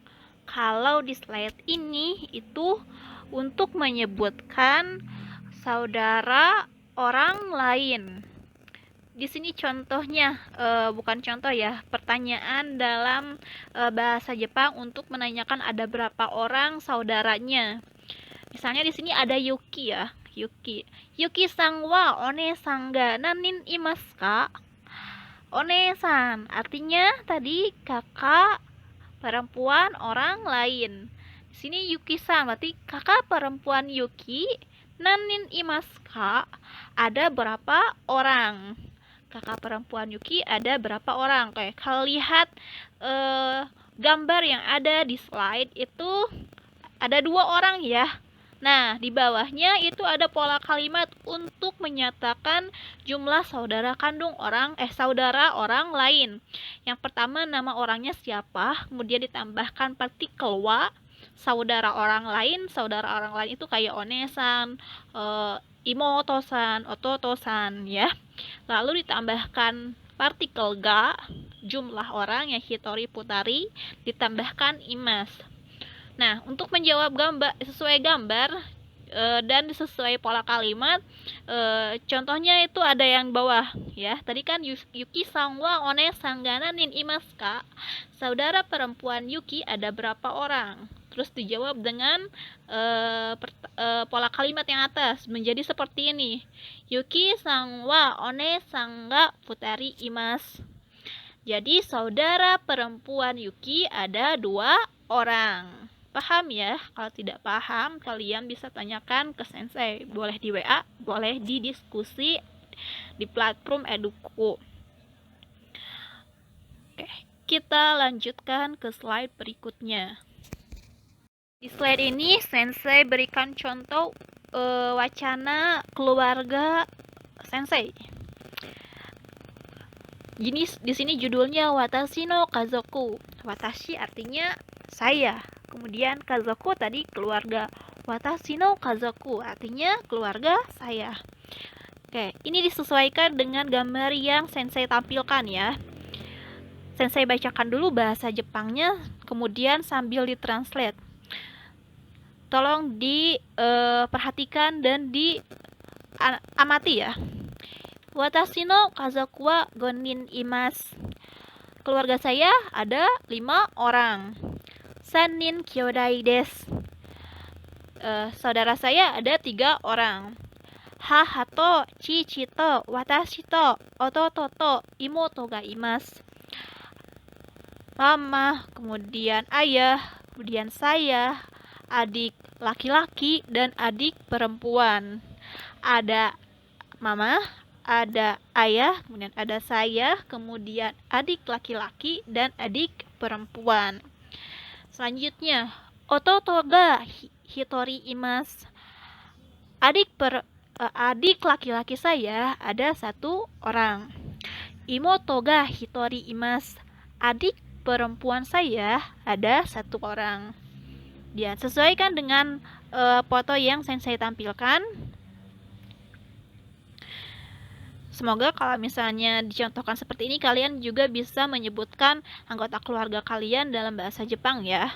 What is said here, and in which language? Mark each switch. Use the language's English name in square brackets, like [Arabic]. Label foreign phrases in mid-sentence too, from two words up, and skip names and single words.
[Indonesian] Kalau di slide ini itu untuk menyebutkan saudara orang lain. Di sini contohnya, bukan contoh ya, pertanyaan dalam bahasa Jepang untuk menanyakan ada berapa orang saudaranya. Misalnya di sini ada Yuki ya, Yuki. [Japanese] ユキさんはお姉さんが何人いますか? [Indonesian] One-san artinya tadi kakak perempuan orang lain. Di sini Yuki-san berarti kakak perempuan Yuki. [Japanese] 何人いますか? [Indonesian] Ada berapa orang? Kakak perempuan Yuki ada berapa orang? Oke, kalau lihat gambar yang ada di slide itu ada 2 orang ya. Nah, di bawahnya itu ada pola kalimat untuk menyatakan jumlah saudara kandung saudara orang lain. Yang pertama nama orangnya siapa, kemudian ditambahkan partikel wa, saudara orang lain itu kayak onesan, [Japanese] 妹さん、弟さん [Indonesian] ya. Lalu ditambahkan partikel ga, jumlah orang yang [Japanese] 一人二人, [Indonesian] ditambahkan imas. Nah, untuk menjawab sesuai gambar dan sesuai pola kalimat, contohnya itu ada yang bawah ya. Tadi kan [Japanese] ユキさんはお姉さんが何人いますか? [Indonesian] Saudara perempuan Yuki ada berapa orang? Terus dijawab dengan pola kalimat yang atas menjadi seperti ini. [Japanese] ユキさんはお姉さんが二人います. [Indonesian] Jadi saudara perempuan Yuki ada 2 orang. Paham ya? Kalau tidak paham, kalian bisa tanyakan ke sensei. Boleh di WA, boleh di diskusi di platform Eduku. Oke, kita lanjutkan ke slide berikutnya. Di slide ini, sensei berikan contoh wacana keluarga sensei. Di sini judulnya Watashi no Kazoku. Watashi artinya saya. Kemudian kazoku tadi keluarga. [Japanese] 私の家族 [Indonesian] artinya keluarga saya. Oke, ini disesuaikan dengan gambar yang sensei tampilkan ya. Sensei bacakan dulu bahasa Jepangnya, kemudian sambil ditranslate. Tolong diperhatikan dan diamati ya. [Japanese] 私の家族は五人います. [Indonesian] Keluarga saya ada 5 orang. [Japanese] 三人兄弟です. [Indonesian] Saudara saya ada 3 orang. [Japanese] 母と父と私と弟と妹がいます. [Indonesian] Mama, kemudian ayah, kemudian saya, adik laki-laki dan adik perempuan. Ada mama, ada ayah, kemudian ada saya, kemudian adik laki-laki dan adik perempuan. Selanjutnya, [Japanese] 弟が一人います. [Indonesian] Adik laki-laki saya ada 1 orang. [Japanese] 妹が一人います. [Indonesian] Adik perempuan saya ada 1 orang. Dia sesuaikan dengan foto yang sensei tampilkan. Semoga kalau misalnya dicontohkan seperti ini, kalian juga bisa menyebutkan anggota keluarga kalian dalam bahasa Jepang ya.